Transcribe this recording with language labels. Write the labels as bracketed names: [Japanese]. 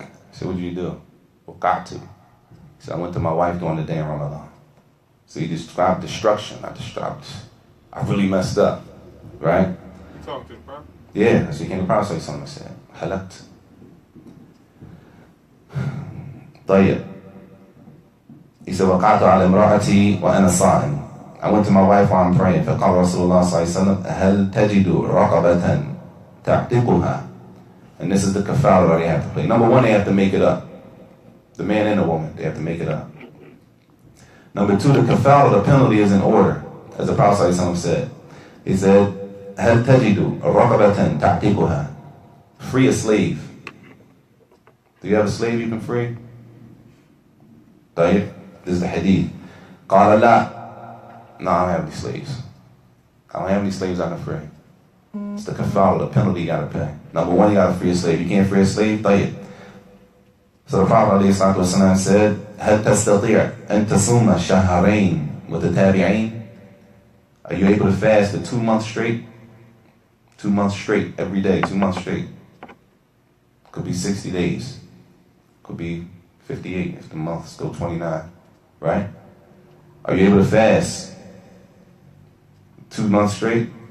[English] He said, what did you do? Waqa'tu. He said, I went to my wife during the day in Ramadan. So he described destruction. I really messed up. Right? You talking to the prophet? Yeah, so he came to the Prophet ﷺ and said, halakt. [Arabic] طيب. [English] He said, [Arabic] وقعت على امرأتي وأنا صائم. [English] I went to my wife while I'm praying. [Arabic] فقال رسول الله صلى الله عليه وسلم هل تجد رقبة تعتقها. [English] And this is the kafara that they have to play. Number one, they have to make it up. The man and the woman, they have to make it up. Number two, the kafara, the penalty is in order. As the Prophet ﷺ said. He said, [Arabic] هل تجد رقبة تعتقها. [English] Free a slave. Do you have a slave you can free? طيب. This is the hadith. [Arabic] قال لا. [English] No, I don't have any slaves. I don't have any slaves I can free. It's the kafara, the penalty you gotta pay. Number one, you gotta free a slave. You can't free a slave, طيب. So the Prophet ﷺ said, [Arabic] هل تستطيع أن تصوم شهرين متتابعين? [English] Are you able to fast for 2 months straight? 2 months straight, every day, 2 months straight. Could be 60 days. Could be 58 if the month's still 29, right? Are you able to fast 2 months straight?